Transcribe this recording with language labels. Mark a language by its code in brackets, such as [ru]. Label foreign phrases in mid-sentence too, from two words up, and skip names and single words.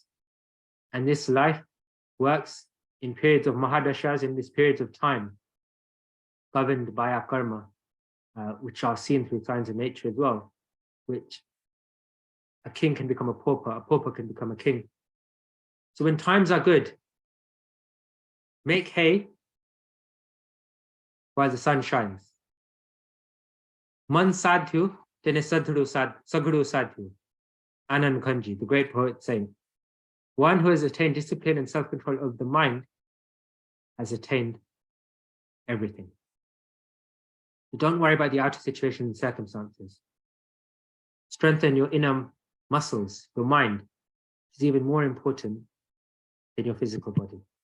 [en] And this life works in periods of mahadashas, in these periods of time, governed by our karma, which are seen through signs of nature as well, which a king can become a pauper can become a king. So when times are good, make hay while the sun shines. Man sadhu, tene sadhuru saguru sadhu. Anand Kanji, the great poet, saying, one who has attained discipline and self-control of the mind has attained everything. So don't worry about the outer situation and circumstances. Strengthen your inner muscles, your mind is even more important than your physical body.